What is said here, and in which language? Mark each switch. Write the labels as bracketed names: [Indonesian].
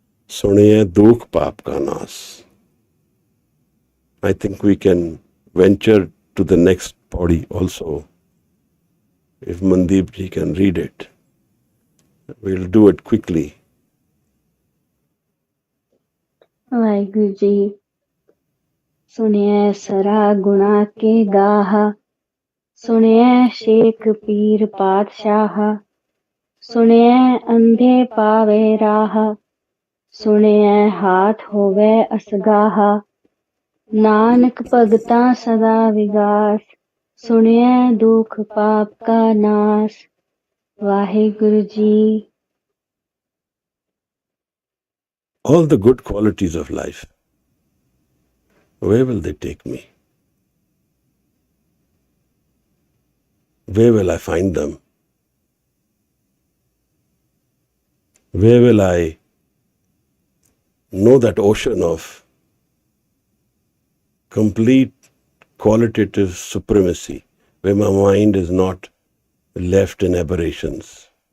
[Punjabi] Suniye Dukh Paap Ka Nas. [English] I think we can venture to the next body also. If Mandeep ji can read it, we'll do it quickly. [Punjabi] Waheguru ji ਸੁਣਿਐ ਸਰਾ ਗੁਣਾ ਕੇ ਗਾਹ ਸੁਣਿਐ ਸ਼ੇਖ ਪੀਰ ਪਾਤਸ਼ਾਹ ਸੁਣਿਐ ਅੰਧੇ ਪਾਵੇ ਰਾਹ ਸੁਣਿਐ ਹਾਥ ਹੋਵੇ ਅਸਗਾਹ ਨਾਨਕ ਭਗਤਾਂ ਸਦਾ ਵਿਗਾਸ ਸੁਣਿਐ ਦੁਖ ਪਾਪ ਕਾ ਨਾਸ Waheguru ji [English] All the good qualities of life, where will they take me? Where will I find them? Where will I know that ocean of complete qualitative supremacy, where my mind is not left in aberrations?